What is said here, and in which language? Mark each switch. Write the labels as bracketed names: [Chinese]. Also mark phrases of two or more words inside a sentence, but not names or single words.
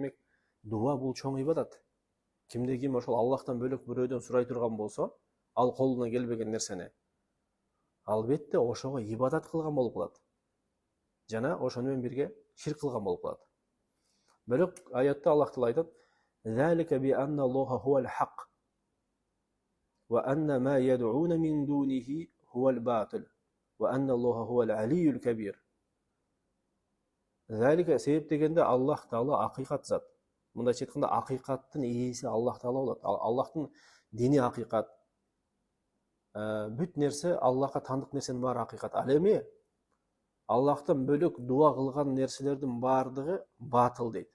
[Kyrgyz] Демек, дуа бұл чоң ибадат. Кимде ким ошол Аллахтан бөлөк бирөөдөн сурай турган болсо, ал колуна келбеген нерсени албетте ошого ибадат кылган болуп калат. Жана ошону менен бирге ширк кылган болуп калат. Бирок аятта Аллах Таала айтат: [Arabic] "ذلك بأن الله هو الحق وأن ما يدعون من دونه هو الباطل وأن الله هو العلي الكبير." [Kyrgyz] Залика себеп дегенде Аллах Таала акыйкат зат. Мындайча айтканда акыйкаттын ээси Аллах Таала болот. Аллахтын дини акыйкат. Бүт нерсе Аллахка тандык нерсенин баары акыйкат. Ал эми Аллахтан бөлөк дуа кылган нерселердин баардыгы батыл дейт.